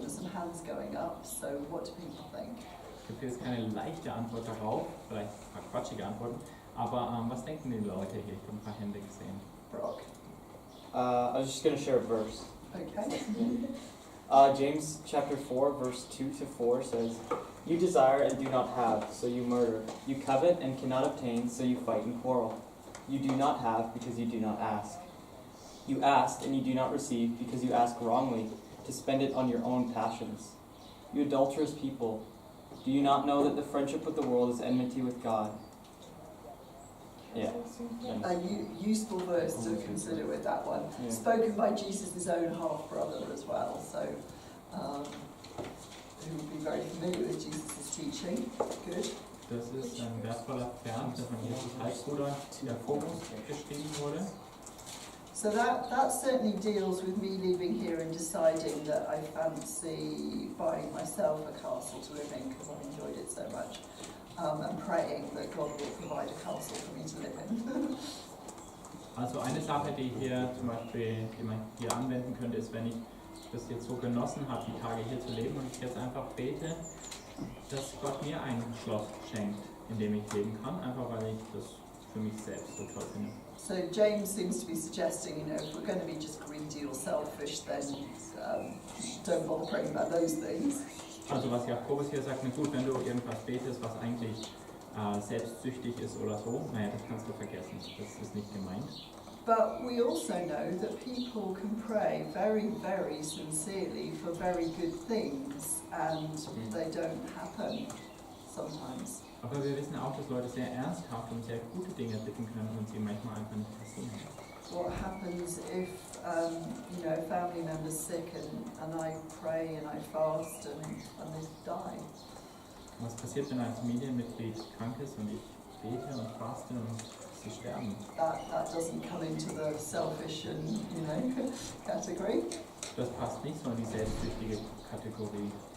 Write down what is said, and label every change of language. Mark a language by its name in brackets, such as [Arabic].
[English] There's some hands going up, so what do people think? [German] Es gibt jetzt keine leichte Antwort darauf, vielleicht ein paar quatschige Antworten, aber was denken die Leute hier? Ich habe ein paar Hände gesehen. [English] Brock? I was just going to share a verse. Okay. James chapter 4, verse 2 to 4 says, You desire and do not have, so you murder. You covet and cannot obtain, so you fight and quarrel. You do not have because you do not ask. You ask and you do not receive because you ask wrongly, to spend it on your own passions. You adulterous people, do you not know that the friendship with the world is enmity with God? Yeah. A useful verse to consider with that one. Yeah. Spoken by Jesus' own half-brother as well, so who would be very familiar with Jesus' teaching. Good. [German] Das ist ein wertvoller Vers, der von Jesus Halbbruder Jakobus geschrieben wurde. [English] So that certainly deals with me leaving here and deciding that I fancy buying myself a castle to live in because I've enjoyed it so much, and praying that God will provide a castle for me to live in. [German] Also eine Sache, die hier zum Beispiel, die man hier anwenden könnte, ist, wenn ich das jetzt so genossen habe, die Tage hier zu leben und ich jetzt einfach bete, dass Gott mir ein Schloss schenkt, in dem ich leben kann, einfach weil ich das für mich selbst so toll finde. [English] So James seems to be suggesting, you know, if we're going to be just greedy or selfish, then don't bother praying about those things. [German] Also was Jakobus hier sagt, na gut, wenn du irgendwas betest, was eigentlich selbstsüchtig ist oder so, naja, das kannst du vergessen, das ist nicht gemeint. [English] But we also know that people can pray very, very sincerely for very good things, and they don't happen sometimes. [German] Aber wir wissen auch, dass Leute sehr ernsthaft und sehr gute Dinge bitten können und sie manchmal einfach nicht passieren. [English] What happens if, you know, a family member's sick and I pray and I fast and they die? [German] Was passiert, wenn ein Familienmitglied krank ist und ich bete und faste und sie sterben? [English] That doesn't come into the selfish and, you know, category. [German] Das passt nicht so in die selbstsüchtige Kategorie.